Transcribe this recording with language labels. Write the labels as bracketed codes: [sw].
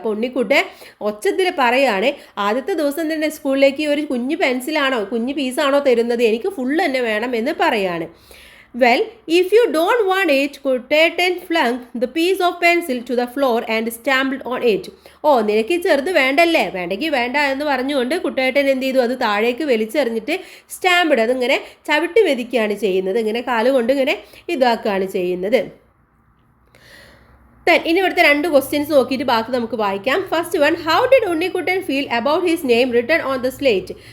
[ml] അപ്പോൾ ഉണ്ണിക്കുട്ടൻ ഒച്ചത്തിൽ പറയുകയാണ്, ആദ്യത്തെ ദിവസം തന്നെ സ്കൂളിലേക്ക് ഒരു കുഞ്ഞു പെൻസിലാണോ കുഞ്ഞു പീസാണോ തരുന്നത്, എനിക്ക് ഫുൾ തന്നെ വേണം എന്ന് പറയാണ്. [en] Well, if you don't want it, Kutteten flung the piece of pencil to the floor and stamped on it. [ml] ഓ, നിനക്ക് ചെറുത് വേണ്ടല്ലേ, വേണ്ടെങ്കിൽ വേണ്ട എന്ന് പറഞ്ഞുകൊണ്ട് കുട്ടേട്ടൻ എന്ത് ചെയ്തു, അത് താഴേക്ക് വലിച്ചെറിഞ്ഞിട്ട് സ്റ്റാമ്പ്ഡ്, അതിങ്ങനെ ചവിട്ടി മെതിക്കുകയാണ് ചെയ്യുന്നത്. ഇങ്ങനെ കാലുകൊണ്ട് ഇങ്ങനെ ഇതാക്കുകയാണ് ചെയ്യുന്നത്. ഇനി ഇവിടുത്തെ 2 ക്വസ്റ്റ്യൻസ് നോക്കിയിട്ട് ബാക്കി നമുക്ക് വായിക്കാം. [en] First one, how did Unnikuttan feel about his name written on the slate.